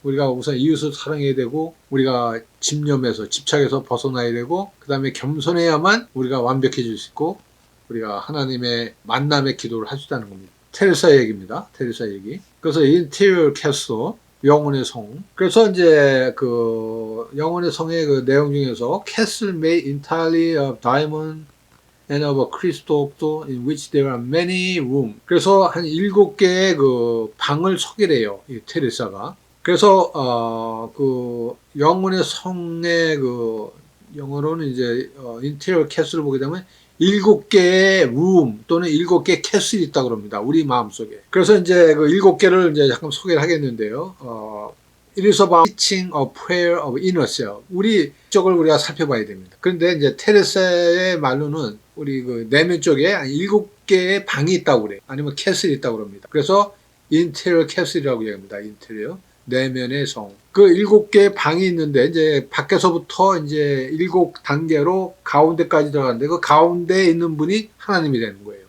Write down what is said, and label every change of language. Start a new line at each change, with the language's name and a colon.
Korean: 우리가 우선 이웃을 사랑해야 되고 우리가 집념에서 집착에서 벗어나야 되고 그 다음에 겸손해야만 우리가 완벽해질 수 있고 우리가 하나님의 만남의 기도를 할 수 있다는 겁니다. 테레사 얘기입니다. 테레사 얘기. 그래서 인테리어 캐슬 영혼의 성. 그래서 이제 그 영혼의 성의 그 내용 중에서
English: Castle made entirely of diamond and of a crystal in which there are many rooms.
Korean: 그래서 한 7개의 그 방을 소개해요. 이 테레사가. 그래서 그 영혼의 성의 그 영어로는 이제 인테리어 캐슬을 보게 되면 7개의 룸 또는 7개의 캐슬이 있다고 합니다. 우리 마음속에. 그래서 이제 그 7개를 이제 잠깐 소개를 하겠는데요.
English: It is about teaching a prayer of inner self.
Korean: 우리 쪽을 우리가 살펴봐야 됩니다. 그런데 이제 테레사의 말로는 우리 그 내면 쪽에 한 7개의 방이 있다고 그래요. 아니면 캐슬이 있다고 합니다. 그래서 인테리어 캐슬이라고 얘기합니다. 인테리어. 내면의 성. 그 7개의 방이 있는데 이제 밖에서부터 이제 7단계로 가운데까지 들어가는데 그 가운데에 있는 분이 하나님이 되는 거예요.